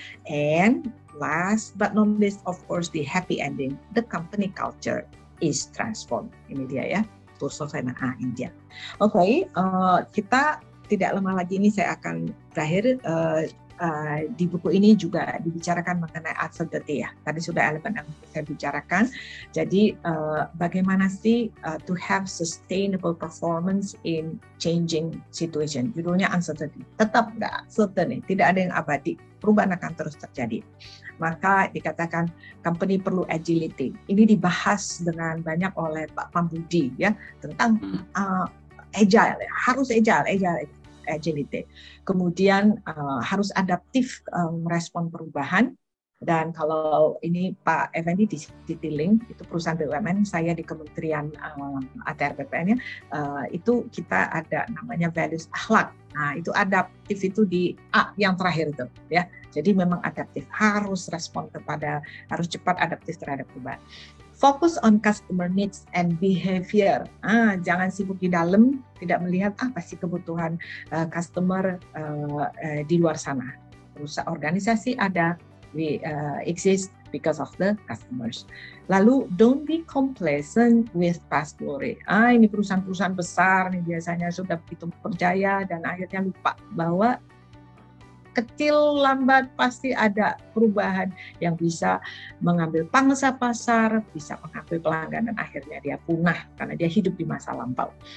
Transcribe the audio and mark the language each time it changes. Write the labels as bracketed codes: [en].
[en] And last but not least, of course, the happy ending. The company culture is transformed. [id] Ini dia ya. Selesai. Ini dia. Oke, kita tidak lama lagi ini saya akan berakhir. Di buku ini juga dibicarakan mengenai uncertainty ya. Tadi sudah elemen yang saya bicarakan. Jadi bagaimana sih [en] to have sustainable performance in changing situation. [id] Judulnya uncertainty. Tetap nggak certain nih, tidak ada yang abadi. Perubahan akan terus terjadi. Maka dikatakan company perlu agility. Ini dibahas dengan banyak oleh Pak Pambudi ya tentang agile. Harus agility. Kemudian harus adaptif merespon perubahan. Dan kalau ini Pak Effendi di Citylink, itu perusahaan BUMN, saya di Kementerian ATR BPN-nya, itu kita ada namanya values akhlak. Nah, itu adaptif itu di A yang terakhir itu, ya. Jadi memang adaptif, harus harus cepat adaptif terhadap perubahan. [en] Fokus on customer needs and behavior. [id] Jangan sibuk di dalam, tidak melihat apa sih kebutuhan customer di luar sana. Perusahaan organisasi ada, [en] we exist because of the customers. Lalu don't be complacent with past glory. [id] Ini perusahaan-perusahaan besar nih biasanya sudah begitu berjaya dan akhirnya lupa bahwa kecil lambat pasti ada perubahan yang bisa mengambil pangsa pasar, bisa mengambil pelanggan dan akhirnya dia punah karena dia hidup di masa lampau.